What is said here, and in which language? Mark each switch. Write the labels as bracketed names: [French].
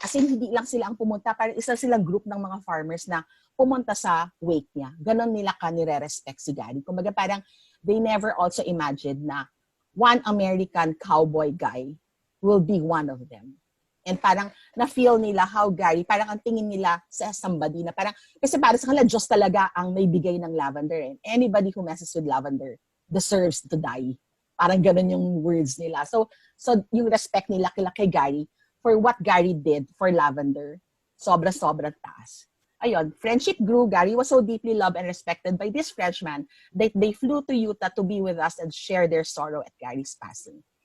[Filipino] As in, hindi lang sila ang pumunta, parang isa silang group ng mga farmers na pumunta sa wake niya. Ganon nila ka nire-respect si Gary. Kumbaga parang [English] they never also imagined na one American cowboy guy will be one of them. [Filipino] And parang na-feel nila how Gary, parang ang tingin nila sa somebody na parang, kasi parang sa kanila, Diyos talaga ang may bigay ng lavender. [English] And anybody who messes with lavender deserves to die. [Filipino] Parang ganun yung words nila. So yung respect nila kay Gary [English] for what Gary did for lavender, [Filipino] sobra-sobrang taas. [English] Ayun, friendship grew. Gary was so deeply loved and respected by this Frenchman that they flew to Utah to be with us and share their sorrow at Gary's passing.